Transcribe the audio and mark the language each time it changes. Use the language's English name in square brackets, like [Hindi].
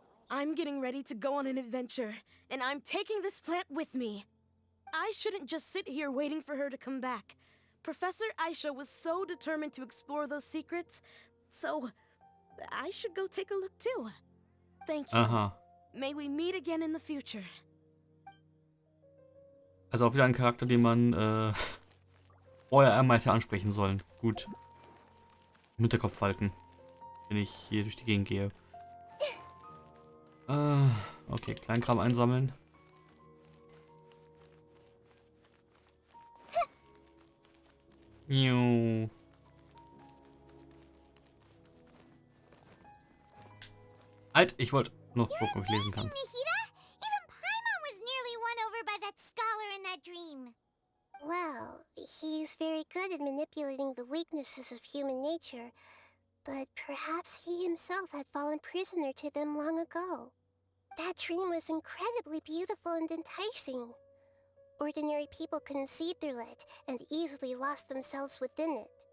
[English] I'm getting ready to go on an adventure, and I'm taking this plant with me. I shouldn't just sit here waiting for her to come back. Professor Aisha was so determined to explore those secrets, so I should go take a look too. Thank you. Aha. May we meet again in the future. [German] Also auch wieder ein Charakter, den man vorher einmal hätte ansprechen sollen. Gut. Im Hinterkopf halten, wenn ich hier durch die Gegend gehe. Okay, Kleinkram einsammeln. Miau. Halt, ich wollte noch gucken, ob ich lesen kann. [English] Nahida? Even Paimon was nearly won over by that scholar in that dream. Well, he's very good at manipulating the weaknesses of human nature, but perhaps he himself had fallen prisoner to them long ago. That dream was incredibly beautiful and enticing. Ordinary people couldn't see through it and easily lost themselves within it.